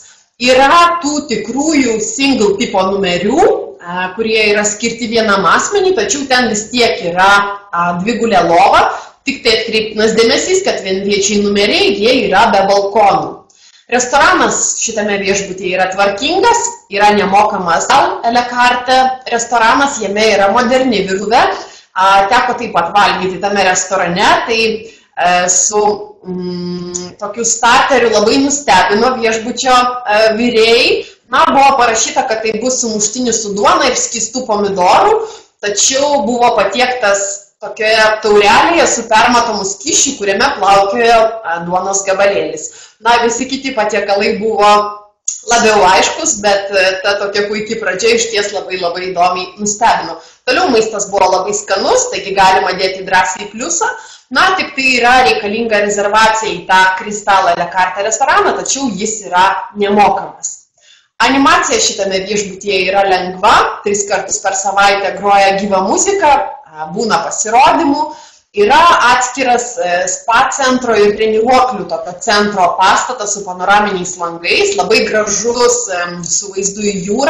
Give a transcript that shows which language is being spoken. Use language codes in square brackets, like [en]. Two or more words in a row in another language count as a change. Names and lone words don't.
[lt] Yra tų tikrųjų single tipo numerių, kurie yra skirti vienam asmeniui, tačiau ten vis tiek yra dvigulė lova, tik tai atkreiptinas dėmesys, kad vienviečiai numeriai, jie yra be balkonų. Restoranas šitame viešbutyje yra tvarkingas, yra nemokamas [fr] a la carte [lt] restoranas, jame yra moderni virtuvė. Teko taip pat valgyti tame restorane, tai su tokiu starteriu labai nustebino viešbučio virėjai. Buvo parašyta, kad tai bus sumuštinis su duona ir skystų pomidorų, tačiau buvo patiektas tokioje taurelėje su permatomu skysčiu, kuriame plaukiojo duonos gabalėlis. Visi kiti patiekalai buvo labiau aiškus, bet ta tokia puikiai pradžia išties labai įdomiai nustebino. Toliau maistas buvo labai skanus, taigi galima dėti drąsiai pliusą. Tik tai yra reikalinga rezervacija į tą Kristalą [fr] a la carte [lt] restoraną, tačiau jis yra nemokamas. Animacija šitame viešbutyje yra lengva, 3 kartus per savaitę groja gyva muzika, būna pasirodymų. Yra atskiras spa centro ir treniruoklių tokio centro pastatas su panoraminiais langais, labai gražus su vaizdu į jūrą.